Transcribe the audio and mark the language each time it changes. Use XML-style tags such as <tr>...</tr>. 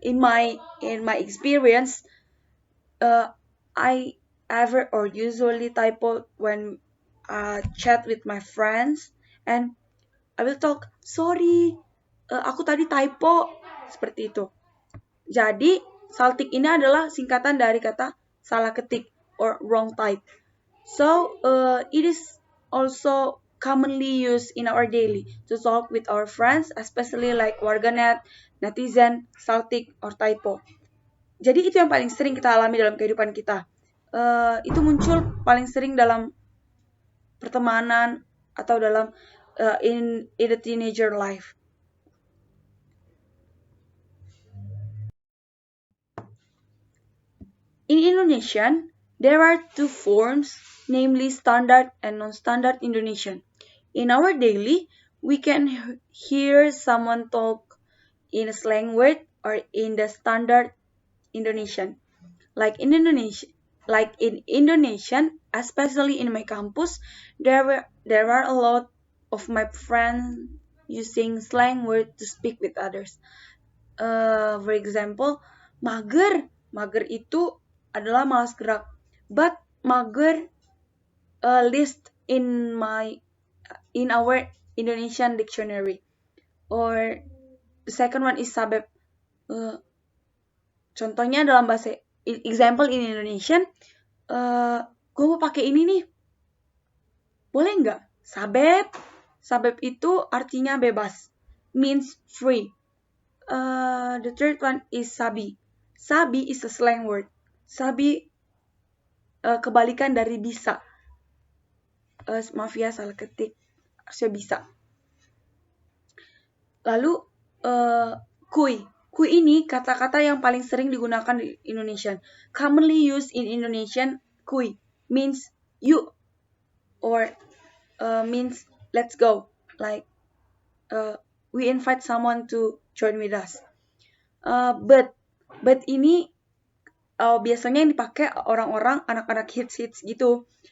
<en>In my experience, uh, I ever or usually typo when chat with my friends, and I will talk sorry,</en> <id>aku tadi typo seperti itu. Jadi Celtic ini adalah singkatan dari kata salah ketik</id> <en>or wrong type. So it is also commonly used in our daily to talk with our friends, especially like warganet, netizen, Celtic, or typo.</en> <id>Jadi itu yang paling sering kita alami dalam kehidupan kita. Itu muncul paling sering dalam pertemanan atau dalam</id> <en>in the teenager life. In Indonesian, there are two forms, namely standard and non-standard Indonesian. In our daily, we can hear someone talk in a slang word or in the standard Indonesian. Like in Indonesian, especially in my campus, there are a lot of my friends using slang word to speak with others. For example, mager.</en> <id>Mager itu adalah malas gerak.</id> <en>But mager list in our Indonesian dictionary. Or the second one is sabep.</en> <id>Contohnya dalam bahasa</id> <en>example in Indonesian,</en> <id>gue mau pakai ini nih, boleh nggak? Sabep. Sabep itu artinya bebas,</id> <en>means free. The third one is sabi. Sabi is a slang word.</en> <id>Sabi kebalikan dari bisa. Maaf ya salah ketik. Harusnya bisa. Lalu kui. Kui ini kata-kata yang paling sering digunakan di Indonesian.</id> <en>Commonly used in Indonesian, kui means you or means let's go. Like we invite someone to join with us.</en> <id>But ini biasanya yang dipakai orang-orang anak-anak hits gitu.</id>